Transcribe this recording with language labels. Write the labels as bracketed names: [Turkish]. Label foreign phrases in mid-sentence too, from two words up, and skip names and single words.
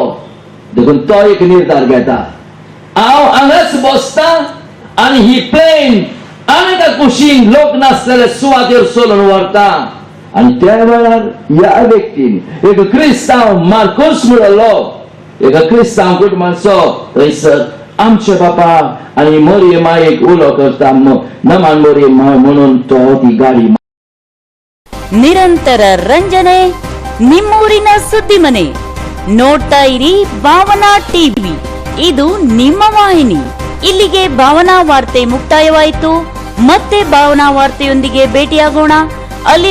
[Konkani] देखून तो एक निर्धार घेता हांव हांगाच बसता आनी ही प्लेन आनी कुशीन लोक नासलेले सुवातेर सोडून व्हरता. आनी त्या वेळार ह्या व्यक्तीन एक क्रिस्तांव मार्कोस म्हणलो एका क्रिस्तांव कुटुंबाचो थंयसर आमचे बापा आनी मोरये मायेक उलो करता नमान मोरये माय म्हणून तो ती गाडी [Kannada] ನಿರಂತರ ರಂಜನೆ ನಿಮ್ಮೂರಿನ ಸುದ್ದಿ ಮನೆ ನೋಡ್ತಾ ಇರಿ ಭಾವನಾ ಟಿವಿ. ಇದು ನಿಮ್ಮ ವಾಹಿನಿ. ಇಲ್ಲಿಗೆ ಭಾವನಾ ವಾರ್ತೆ ಮುಕ್ತಾಯವಾಯಿತು. ಮತ್ತೆ ಭಾವನಾ ವಾರ್ತೆಯೊಂದಿಗೆ ಭೇಟಿಯಾಗೋಣ.